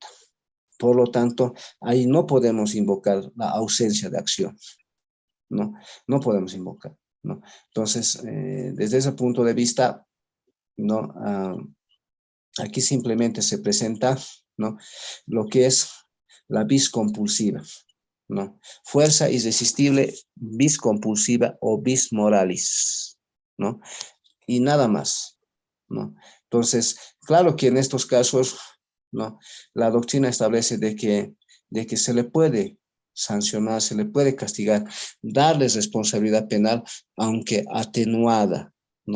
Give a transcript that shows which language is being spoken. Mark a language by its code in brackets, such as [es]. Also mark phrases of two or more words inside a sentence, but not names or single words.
[es] Por lo tanto, ahí no podemos invocar la ausencia de acción, ¿no? No podemos invocar, ¿no? Entonces, desde ese punto de vista, ¿no? Aquí simplemente se presenta, ¿no? Lo que es la [la] vis compulsiva, [es] ¿no? Fuerza irresistible, [la] vis compulsiva o vis moralis, [es] ¿no? Y nada más, ¿no? Entonces, claro que en estos casos, ¿no? La doctrina establece de que se le puede sancionar, se le puede castigar, darles responsabilidad penal, aunque atenuada, ¿no?